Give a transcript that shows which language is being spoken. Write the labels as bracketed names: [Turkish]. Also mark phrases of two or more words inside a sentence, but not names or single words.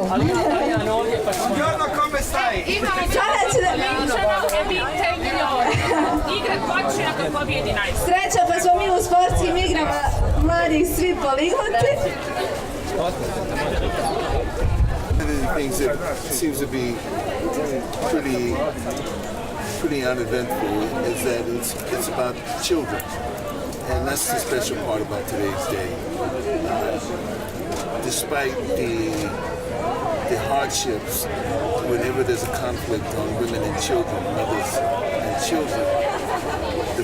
[Italian] Buongiorno, come stai? [Bosnian] Sada će da... Igrat počne ako pobjedi najbolje. Sreća pa smo mi u sportskim igrama mladih svi poligloti. [English] One of the things that seems to be pretty uneventful is that it's about children, and that's the special part about today's day. Despite the hardships, whenever there's a conflict on women and children, mothers and children, to